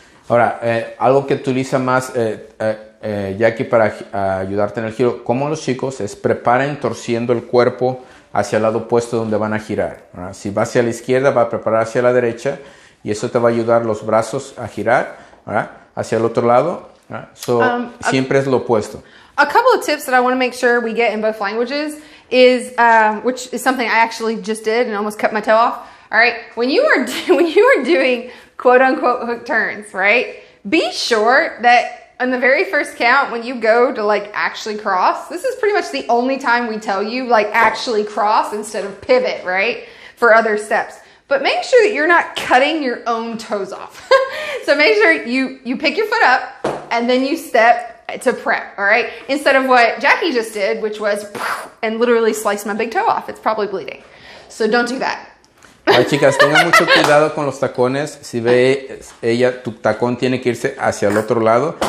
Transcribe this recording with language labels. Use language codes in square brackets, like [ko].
[es] Ahora, algo que utiliza más Jackie para ayudarte en el giro, como los chicos, es preparen torciendo el cuerpo hacia el lado opuesto donde van a girar. ¿Verdad? Si va hacia la izquierda, va a preparar hacia la derecha y eso te va a ayudar los brazos a girar, ¿verdad? Hacia el otro lado. So, siempre es lo opuesto. [en] A couple of tips that I want to make sure we get in both languages is, which is something I actually just did and almost cut my toe off. All right, when you are doing quote unquote hook turns, right? Be sure that on the very first count, when you go to like actually cross, this is pretty much the only time we tell you like actually cross instead of pivot, right? For other steps. But make sure that you're not cutting your own toes off. So make sure you pick your foot up and then you step to prep, all right? Instead of what Jackie just did, which was and literally sliced my big toe off. It's probably bleeding. So don't do that. [es] Ay, chicas, tengan mucho cuidado con los tacones. Si ve ella, tu tacón tiene que irse hacia el otro lado.